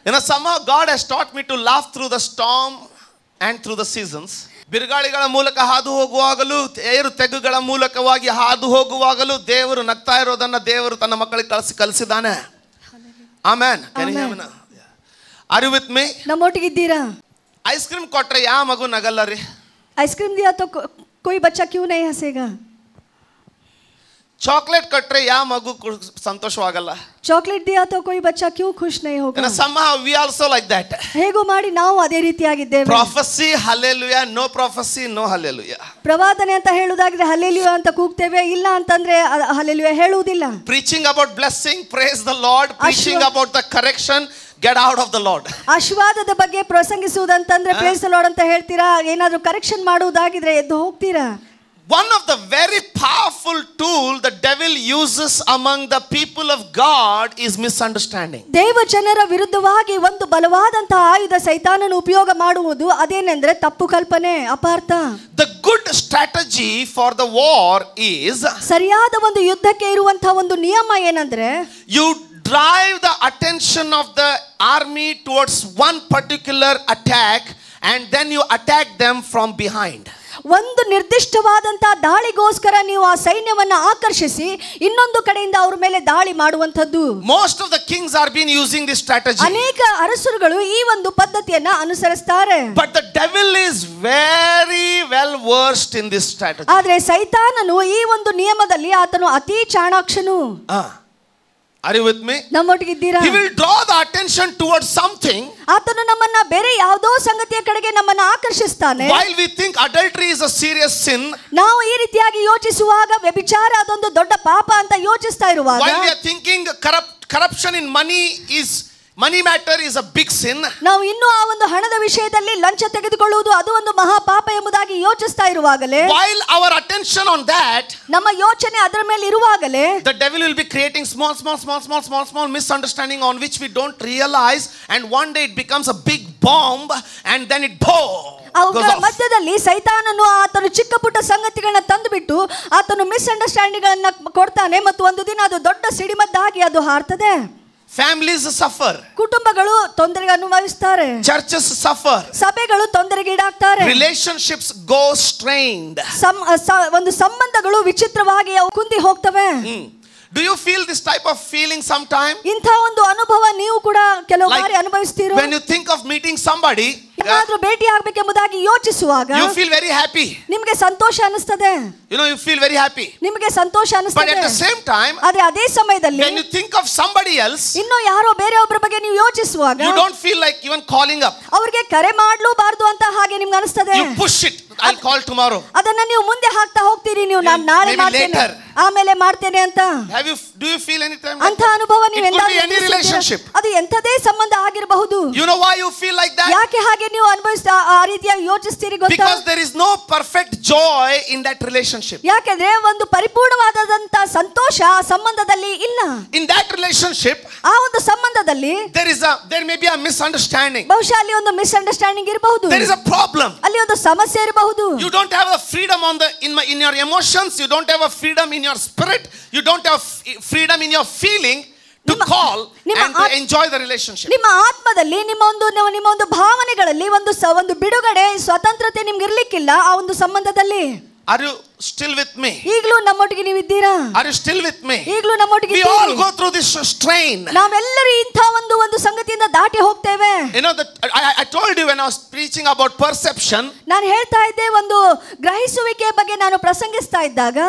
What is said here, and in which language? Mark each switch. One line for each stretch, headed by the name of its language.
English: Somehow God has taught me to laugh through the storm and through the seasons.
Kannada: ಬಿರುಗಾಳಿಗಳ ಮೂಲಕ ಹಾದು ಹೋಗುವಾಗಲೂ ಏರು ತೆಗ್ಗುಗಳ ಮೂಲಕವಾಗಿ ಹಾದು ಹೋಗುವಾಗಲೂ ದೇವರು ನಗ್ತಾ ಇರೋದನ್ನ ದೇವರು ತನ್ನ ಮಕ್ಕಳಿಗೆ ಕಲಿಸಿದ್ದಾನೆ.
English: Amen. Are you with me?
Kannada: ನಮ್ಮೊಟ್ಟಿಗಿದ್ದೀರಾ? Ice cream ಕೊಟ್ರೆ ಯಾವ ಮಗು ನಗಲ್ಲ ರೀ?
Hindi: ಐಸ್ ಕ್ರೀಮ್ दिया तो कोई बच्चा क्यों नहीं हंसेगा?
Kannada: ಚಾಕ್ಲೇಟ್ ಕೊಟ್ರೆ ಯಾವ ಮಗು ಸಂತೋಷವಾಗಲ್ಲ?
Hindi: ಚಾಕ್ಲೇಟ್ दिया तो कोई बच्चा क्यों खुश नहीं होगा?
English: Somehow we also like that.
Kannada: ಹೇಗೋ ಮಾಡಿ ನಾವು ಅದೇ ರೀತಿಯಾಗಿದ್ದೇವೆ.
English: Prophecy hallelujah, no prophecy no hallelujah.
Kannada: ಪ್ರವಾದನೆ ಅಂತ ಹೇಳುವುದಾದ್ರೆ ಹಲ್ಲೆಲೂಯಾ ಅಂತ ಕೂಗ್ತೇವೆ, ಇಲ್ಲ ಅಂತಂದ್ರೆ ಹಲ್ಲೆಲೂಯಾ ಹೇಳುವುದಿಲ್ಲ.
English: Preaching about blessing, praise the Lord. Preaching about the correction, get out of the Lord.
Kannada: ಆಶೀರ್ವಾದದ ಬಗ್ಗೆ ಪ್ರಸಂಗಿಸುವುದಂತಂದ್ರೆ
English: praise the Lord
Kannada: ಅಂತ ಹೇಳ್ತೀರಾ, ಏನಾದರೂ ಕರೆಕ್ಷನ್ ಮಾಡುವುದಾಗಿದ್ರೆ ಎದ್ದು ಹೋಗ್ತೀರಾ.
English: One of the very powerful tool the devil uses among the people of God is misunderstanding.
Kannada: ದೇವ ಜನರ ವಿರುದ್ಧವಾಗಿ ಒಂದು ಬಲವಾದಂತಹ ಆಯುಧ ಸೈತಾನನು ಉಪಯೋಗ ಮಾಡುವುದು ಅದೇನೆಂದ್ರೆ ತಪ್ಪು ಕಲ್ಪನೆ, ಅಪಾರ್ಥ.
English: The good strategy for the war is,
Kannada: ಸರಿಯಾದ ಒಂದು ಯುದ್ಧಕ್ಕೆ ಇರುವಂತಹ ಒಂದು ನಿಯಮ ಏನಂದ್ರೆ,
English: you drive the attention of the army towards one particular attack and then you attack them from behind.
Kannada: ಒಂದು ನಿರ್ದಿಷ್ಟವಾದಂತಹ ದಾಳಿಗೋಸ್ಕರ ನೀವು ಆ ಸೈನ್ಯವನ್ನ ಆಕರ್ಷಿಸಿ ಇನ್ನೊಂದು ಕಡೆಯಿಂದ ಅವರ ಮೇಲೆ ದಾಳಿ ಮಾಡುವಂತದ್ದು.
English: Most of the kings are been using this strategy.
Kannada: ಅನೇಕ ಅರಸರುಗಳು ಈ ಒಂದು ಪದ್ಧತಿಯನ್ನ ಅನುಸರಿಸುತ್ತಾರೆ.
English: But the devil is very well versed in this strategy.
Kannada: ಆದರೆ ಸೈತಾನನು ಈ ಒಂದು ನಿಯಮದಲ್ಲಿ ಆತನು ಅತಿ ಚಾಣಾಕ್ಷನು.
English: Are you with me?
Kannada: ನಮ್ಮೊಟ್ಟಿಗಿದ್ದೀರಾ?
English: He will draw the attention towards something.
Kannada: ಆತನು ನಮ್ಮನ್ನ ಬೇರೆ ಯಾವುದೋ ಸಂಗತಿಯ ಕಡೆಗೆ ನಮ್ಮನ್ನ ಆಕರ್ಷಿಸ್ತಾನೆ.
English: While we think adultery is a serious sin,
Kannada: ನಾವು ಈ ರೀತಿಯಾಗಿ ಯೋಚಿಸುವಾಗ ವ್ಯಭಿಚಾರ ಅದೊಂದು ದೊಡ್ಡ ಪಾಪ ಅಂತ ಯೋಚಿಸ್ತಾ ಇರುವಾಗ,
English: while we are thinking corruption in money matter is a big sin,
Kannada: ನಾವು ಇನ್ನೂ ಆ ಒಂದು ಹಣದ ವಿಷಯದಲ್ಲಿ ಲಂಚ ತೆಗೆದುಕೊಳ್ಳುವುದು ಅದು ಒಂದು ಮಹಾ ಪಾಪ ಎಂಬುದಾಗಿ ಯೋಚಿಸ್ತಾ ಇರುವಾಗಲೇ,
English: while our attention on that,
Kannada: ನಮ್ಮ ಯೋಚನೆ ಅದರ ಮೇಲೆ ಇರುವಾಗಲೇ,
English: the devil will be creating small misunderstanding on which we don't realize, and one day it becomes a big bomb and then it
Kannada: ಅವುಗಳ ಮಧ್ಯದಲ್ಲಿ ಸೈತಾನನು ಆತನು ಚಿಕ್ಕ ಪುಟ್ಟ ಸಂಗತಿಗಳನ್ನ ತಂದುಬಿಟ್ಟು ಆತನು ಮಿಸ್ಅಂಡರ್ಸ್ಟ್ಯಾಂಡಿಂಗ್ ಗಳನ್ನ ಕೊಡ್ತಾನೆ ಮತ್ತು ಒಂದು ದಿನ ಅದು ದೊಡ್ಡ ಸಿಡಿಮದ್ದಾಗಿ ಅದು ಹಾರ್ತದೆ.
English: Families suffer.
Kannada: ಕುಟುಂಬಗಳು ತೊಂದರೆಗೆ ಅನುಭವಿಸುತ್ತಾರೆ.
English: Churches suffer.
Kannada: ಸಭೆಗಳು ತೊಂದರೆಗೀಡಾಗ್ತಾರೆ.
English: Relationships go strained.
Kannada: ಒಂದು ಸಂಬಂಧಗಳು ವಿಚಿತ್ರವಾಗಿ ಕುಂದಿ ಹೋಗ್ತವೆ.
English: Do you feel this type of feeling sometime?
Kannada: ಇಂಥ ಒಂದು ಅನುಭವ ನೀವು ಕೂಡ ಕೆಲವು ಬಾರಿ ಅನುಭವಿಸ್ತೀರೋ?
English: When you think of meeting somebody,
Kannada: ಯಾರಾದರೂ ಭೇಟಿ ಆಗಬೇಕೆಂಬುದಾಗಿ ಯೋಚಿಸುವಾಗ
English: you feel very happy.
Kannada: ನಿಮಗೆ ಸಂತೋಷ ಅನಿಸುತ್ತದೆ.
English: You feel very happy.
Kannada: ನಿಮಗೆ ಸಂತೋಷ ಅನಿಸುತ್ತದೆ.
English: But at the same time,
Kannada: ಆದರೆ ಅದೇ ಸಮಯದಲ್ಲಿ
English: when you think of somebody else,
Kannada: ಇನ್ನು ಯಾರೋ ಬೇರೆಯೊಬ್ಬರ ಬಗ್ಗೆ ನೀವು ಯೋಚಿಸುವಾಗ
English: you don't feel like even calling up.
Kannada: ಅವರಿಗೆ ಕರೆ ಮಾಡಲೂಬಾರದು ಅಂತ ಹಾಗೆ ನಿಮಗೆ ಅನಿಸುತ್ತದೆ.
English: You push it. I'll call tomorrow.
Kannada: ಅದನ್ನ ನೀವು ಮುಂದೆ ಹಾಕ್ತಾ ಹೋಗ್ತೀರಿ, ನೀವು ನಾನು ನಾಳೆ ಮಾಡ್ತೇನೆ, ಆಮೇಲೆ ಮಾಡ್ತೇನೆ ಅಂತ.
English: Do you feel any time?
Kannada: ಅಂತ ಅನುಭವ ನೀವು ಎಂದಾದರೂ
English: any relationship.
Kannada: ಅದು ಎಂತದೇ ಸಂಬಂಧ ಆಗಿರಬಹುದು.
English: You know why you feel like that?
Kannada: ಯಾಕೆ ಹಾಗೆ ನೀವು ಅನುಭವಿಸ್ತಾ ಆ ರೀತಿಯಾಗಿ ಯೋಚಿಸ್ತೀರಿ ಗೊತ್ತಾ?
English: Because there is no perfect joy in that relationship.
Kannada: ಯಾಕೆಂದ್ರೆ ಒಂದು ಪರಿಪೂರ್ಣವಾದಂತ ಸಂತೋಷ ಆ ಸಂಬಂಧದಲ್ಲಿ ಇಲ್ಲ.
English: In that relationship,
Kannada: ಆ ಒಂದು ಸಂಬಂಧದಲ್ಲಿ
English: there may be a misunderstanding.
Kannada: ಬಹುಶಃ ಅಲ್ಲಿ ಒಂದು ಮಿಸ್ಅಂಡರ್ಸ್ಟ್ಯಾಂಡಿಂಗ್ ಇರಬಹುದು.
English: There is a problem.
Kannada: ಅಲ್ಲಿ ಒಂದು ಸಮಸ್ಯೆ ಇರಬಹುದು.
English: You don't have a freedom in your emotions. You don't have a freedom in your spirit. You don't have freedom in your feeling to call and to enjoy the relationship.
Kannada: ನಿಮ್ಮ ಆತ್ಮದಲ್ಲಿ ನಿಮ್ಮ ಒಂದು ಭಾವನೆಗಳಲ್ಲಿ ಒಂದು ಬಿಡುಗಡೆ ಸ್ವತಂತ್ರತೆ ನಿಮಗೆ ಇರಲಿಕ್ಕಿಲ್ಲ ಆ ಒಂದು ಸಂಬಂಧದಲ್ಲಿ.
English: Are you still with me?
Kannada: ಈಗಲೂ ನಮ್ಮೊಟ್ಟಿಗೆ ನೀವು ಇದ್ದೀರಾ?
English: Are you still with me?
Kannada: ಈಗಲೂ ನಮ್ಮೊಟ್ಟಿಗೆ
English: We all go through this strain.
Kannada: ನಾವೆಲ್ಲರೂ ಇಂಥ ಒಂದು ಸಂಗತಿಯಿಂದ ದಾಟಿ ಹೋಗ್ತೇವೆ.
English: I told you when I was preaching about perception,
Kannada: ನಾನು ಹೇಳ್ತಾ ಇದ್ದೆ ಒಂದು ಗ್ರಹಿಸುವಿಕೆ ಬಗ್ಗೆ ನಾನು ಪ್ರಸಂಗಿಸ್ತಾ ಇದ್ದಾಗ,